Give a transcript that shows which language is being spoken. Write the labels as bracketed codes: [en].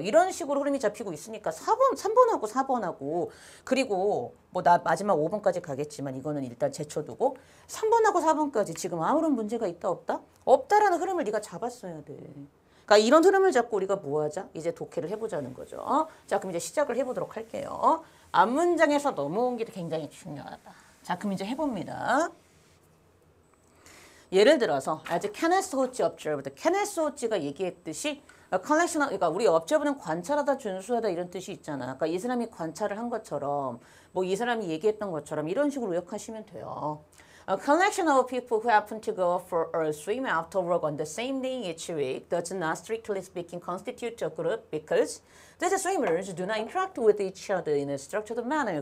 [ko] 이런 식으로 흐름이 잡히고 있으니까 3번하고 4번하고 그리고 뭐 나 마지막 5번까지 가겠지만 이거는 일단 제쳐두고 3번하고 4번까지 지금 아무런 문제가 있다 없다? 없다라는 흐름을 네가 잡았어야 돼. 그러니까 이런 흐름을 잡고 우리가 뭐 하자? 이제 독해를 해보자는 거죠. 자, 그럼 이제 시작을 해보도록 할게요. 앞문장에서 넘어온 게 굉장히 중요하다. 자, 그럼 이제 해봅니다. 예를 들어서 [en] as Kenneth Hodge observed. [ko] Kenneth Hodge가 얘기했듯이 collection, 그러니까 우리 observe는 관찰하다, 준수하다 이런 뜻이 있잖아. 그러니까 이 사람이 관찰을 한 것처럼 뭐 이 사람이 얘기했던 것처럼 이런 식으로 요약하시면 돼요. [en] A collection of people who happen to go for a swim after work on the same day each week does not strictly speaking constitute a group because these swimmers do not interact with each other in a structured manner.